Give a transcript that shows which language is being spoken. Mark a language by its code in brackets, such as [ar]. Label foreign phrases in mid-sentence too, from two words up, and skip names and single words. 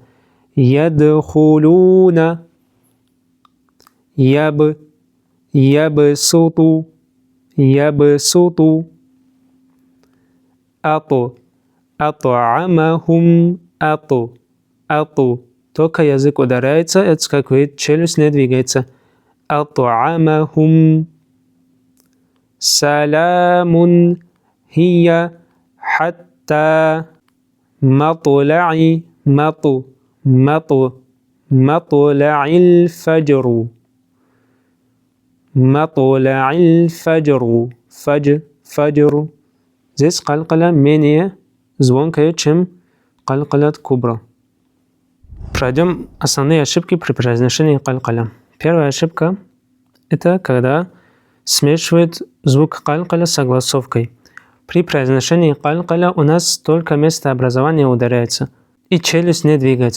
[ar] يدخلون. يبسط. Атуамахум. Ату. [ru] Только язык ударяется и отскакивает, челюсть не двигается. [ar] Атуамахум. سلام هي حتى مطلع مطلع الفجر. مطلع الفجر. Фаджру. [ru] Здесь калькаля менее звонкая, чем калькаля кубра. Пройдем основные ошибки при произношении калькаля. Первая ошибка – это когда смешивают звук калькаля с огласовкой. При произношении калькаля у нас только место образования ударяется, и челюсть не двигается.